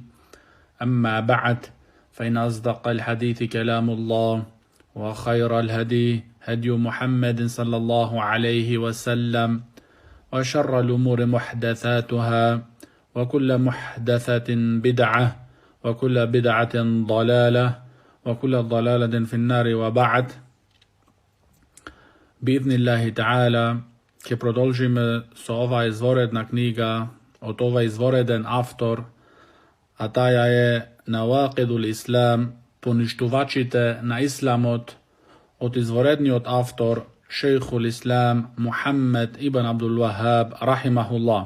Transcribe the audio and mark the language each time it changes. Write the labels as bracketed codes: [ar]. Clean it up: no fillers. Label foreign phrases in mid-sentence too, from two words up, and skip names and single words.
[ar] أما بعد، فإن أصدق الحديث كلام الله، وخير الهدي هدي محمد صلى الله عليه وسلم، وشر الأمور محدثاتها، وكل محدثة بدعة، وكل بدعة ضلالة، وكل ضلالة في النار. [mk] وبعد. [ar] بإذن الله تعالى, [mk] ke продолжиме со ова изворедна книга од ова извореден автор, а таја е Навақидул Ислам, поништувачите на Исламот, од изворедниот автор Шейхул Ислам Мухаммед ибн Абдул Вахаб рахимахуллах.